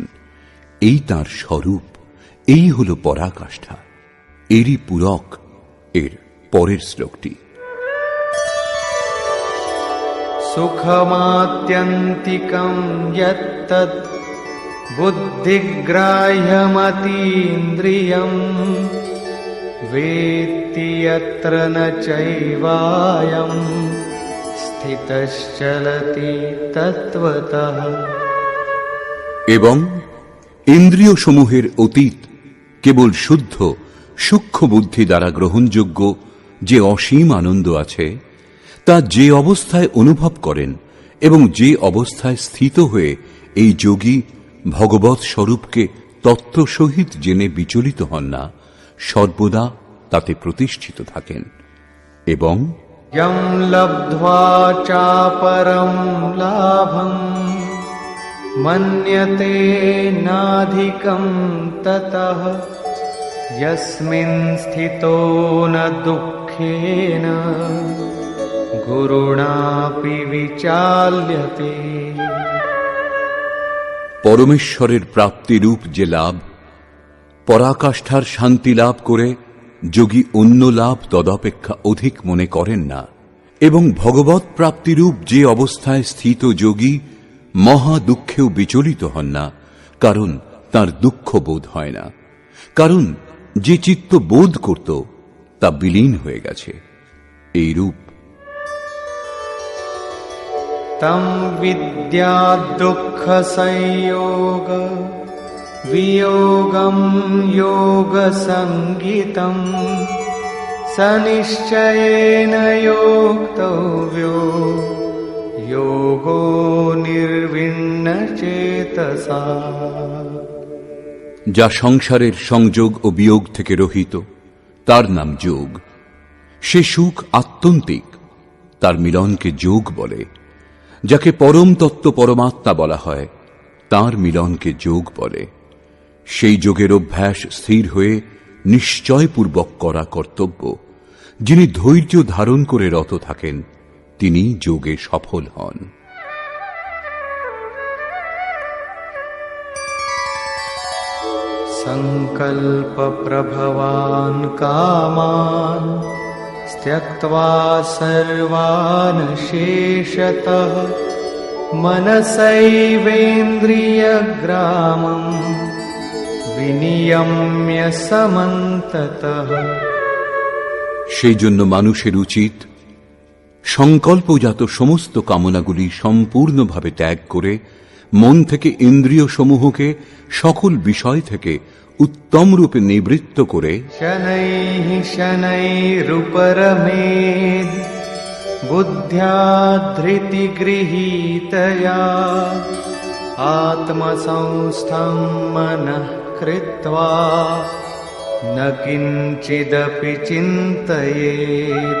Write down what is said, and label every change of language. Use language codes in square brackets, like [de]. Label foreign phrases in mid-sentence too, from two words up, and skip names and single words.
[bn] এই তাঁর স্বরূপ, এই হল পরাকাষ্ঠা। এরই পূরক এর পরের শ্লোকটি। [sa] সুখমাত্যন্তিকং যত্তৎ বুদ্ধিগ্রাহ্যমতীন্দ্রিয়ম वेत्ति यत्र न चैवायं স্থিতশ্চলতি তত্ত্বতঃ। [bn] এবং ইন্দ্রিয় সমূহের অতীত কেবল শুদ্ধ সূক্ষ্ম বুদ্ধি দ্বারা গ্রহণযোগ্য যে অসীম আনন্দ আছে, তা যে অবস্থায় অনুভব করেন এবং যে অবস্থায় স্থিত হয়ে এই যোগী ভগবৎ স্বরূপকে তত্ত্ব সহিত জেনে বিচলিত হন না, সর্বদা তাতে প্রতিষ্ঠিত থাকেন। এবং [sa] यं लब्ध्वा चापरं लाभं मन्यते नाधिकं ततः यस्मिन् स्थितो न दुःखेन गुरुणापि विचाल्यते। [bn] পরমেশ্বরের প্রাপ্তিরূপ যে লাভ, পরাকাষ্ঠার শান্তি লাভ করে যোগী অন্য লাভ তদপেক্ষা অধিক মনে করেন না, এবং ভগবৎ প্রাপ্তিরূপ যে অবস্থায় স্থিত যোগী মহা দুঃখেও বিচলিত হন না, কারণ তার দুঃখ বোধ হয় না, কারণ যে চিত্ত বোধ করত তা বিলীন হয়ে গেছে। এই রূপ [sa] তম বিদ্যা দুঃখ সংয়োগ वियोगं योगसंगितं सनिश्चयेन योक्तव्यो योगो निर्विण्णचेतसा। [bn] যা সংসারের সংযোগ ও বিয়োগ থেকে রহিত, তার নাম যোগ। সে সুখ আত্যন্তিক, তার মিলনকে যোগ বলে। যাকে পরম তত্ত্ব পরমাত্মা বলা হয়, তার মিলনকে যোগ বলে। সেই যোগের অভ্যাস স্থির হয়ে নিশ্চয়পূর্বক করা কর্তব্য। যিনি ধৈর্য ধারণ করে রত থাকেন, তিনি যোগে সফল হন। [sa] সংকল্প প্রভবান কামান त्यक्त्वा सर्वान् शेषतः मनसैवेन्द्रियग्रामं विनियम्य समन्ततः। [bn] সেই জন্য মানুষের উচিত সংকল্পজাত সমস্ত কামনাগুলি সম্পূর্ণভাবে ত্যাগ করে মন থেকে ইন্দ্রিয় সমূহকে সকল বিষয় থেকে উত্তম রূপে নিবৃত্ত করে [sa] শনৈঃ শনৈরুপরমেদ বুদ্ধ্যা ধৃতি গৃহীতয়া আত্মসংস্থং মনঃ কৃত্বা ন কিঞ্চিদপি চিন্তয়েৎ।